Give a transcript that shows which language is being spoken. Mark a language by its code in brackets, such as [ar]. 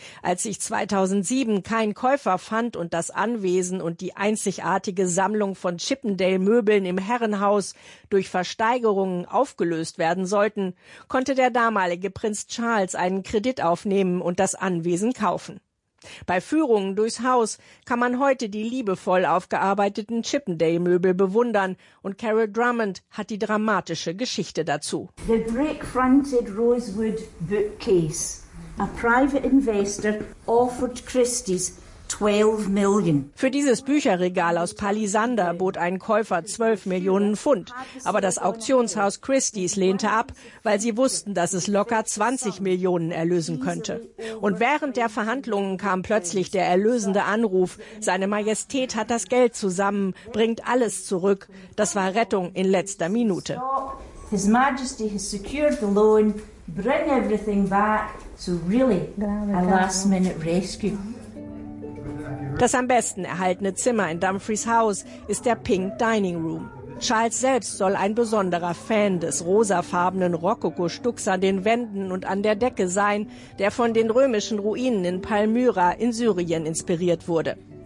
[de] Als sich 2007 kein Käufer fand und das Anwesen und die einzigartige Sammlung von Chippendale-Möbeln im Herrenhaus durch Versteigerungen aufgelöst werden sollten, konnte der damalige Prinz Charles einen Kredit aufnehmen und das Anwesen kaufen. Bei Führungen durchs Haus kann man heute die liebevoll aufgearbeiteten Chippendale-Möbel bewundern und Carol Drummond hat die dramatische Geschichte dazu. [en] The break-fronted Rosewood bookcase. A private investor offered Christie's 12 million. [de] Für dieses Bücherregal aus Palisander bot ein Käufer 12 Millionen Pfund. Aber das Auktionshaus Christie's lehnte ab, weil sie wussten, dass es locker 20 Millionen erlösen könnte. Und während der Verhandlungen kam plötzlich der erlösende Anruf: Seine Majestät hat das Geld zusammen, bringt alles zurück. Das war Rettung in letzter Minute. [en] His Majesty has secured the loan. Bring everything back. So really, a last-minute rescue. [de] Das am besten erhaltene Zimmer in Dumfries Haus ist der Pink Dining Room. Charles selbst soll ein besonderer Fan des rosafarbenen Rokoko-Stucks an den Wänden und an der Decke sein, der von den römischen Ruinen in Palmyra in Syrien inspiriert wurde.